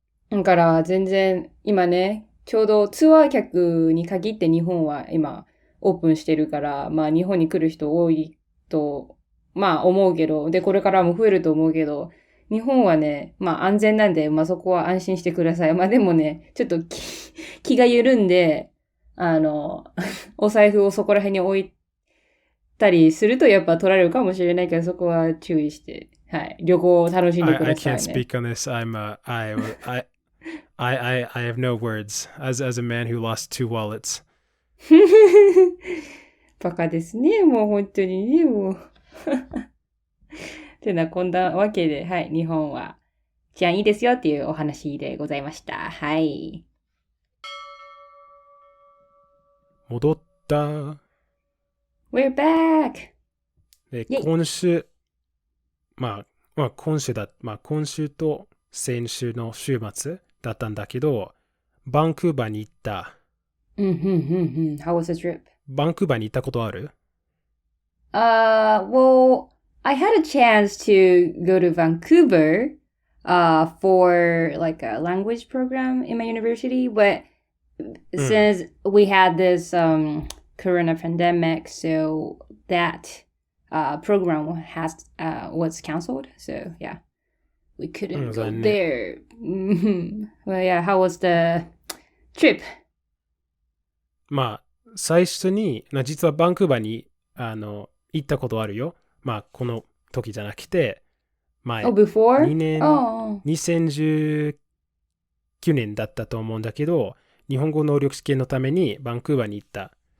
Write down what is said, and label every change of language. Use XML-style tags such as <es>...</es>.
<ja>だから全然今ね、ちょうどツアー客に限って日本は今オープンしてるから、まあ日本に来る人多いと、まあ思うけど、でこれからも増えると思うけど、日本はね、まあ安全なんで、まあそこは安心してください。まあでもね、ちょっと気が緩んで、お財布をそこら辺に置いたりするとやっぱ取られるかもしれないけど、そこは注意して、はい、旅行を楽しんでく</ja> <en>I</en> <ja>ださい</ja> <en>can't</en> <ja>ね。</ja> <en>speak on this. I have no words as a man who lost 2 wallets.</en> <ja>バカですね。もう本当にね、もう。てな、こんなわけで、はい、日本は治安いいですよっていうお話でございました。はい。戻った。</ja> <en>We're back!</en> <ja>で、今週、今週と先週の週末だったんだけど、バンクーバーに行った。</ja> <en>How was the trip?</en> <ja>バンクーバーに行ったことある？</ja> <en>Well, I had a chance to go to Vancouver for like a language program in my university, but since we had this corona pandemic, so that program was canceled. So yeah, we couldn't go there. Well, yeah, how was the trip?</en> <ja>まあ、最初に、実はバンクーバーに行ったことあるよ。まあ、この時じゃなくて、前、</ja> <en>before?</en> <ja>2019年だったと思うんだけど、日本語能力試験のためにバンクーバーに行った。</ja>